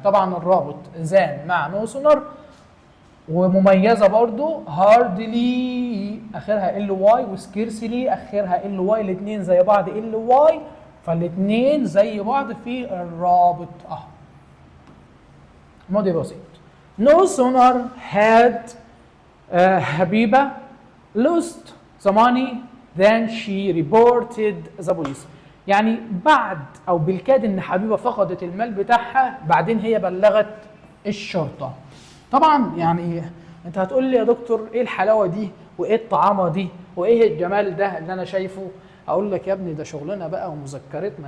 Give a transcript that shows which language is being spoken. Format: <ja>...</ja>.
<ar>طبعا الرابط زان مع نو سونر، ومميزه برضو هاردلي اخرها ال واي وسكيرسلي اخرها ال واي، الاثنين زي بعض ال واي، فالاثنين زي بعض في الرابط اهو. ماضي بسيط.</ar> <en>No sooner had Habiba lost the money than she reported the police.</en> <ar>يعني بعد او بالكاد ان حبيبة فقدت المال بتاعها بعدين هي بلغت الشرطة. طبعا يعني انت هتقول لي يا دكتور ايه الحلاوه دي وايه الطعامه دي وايه الجمال ده اللي انا شايفه؟ اقول لك يا ابني ده شغلنا بقى ومذكرتنا.</ar>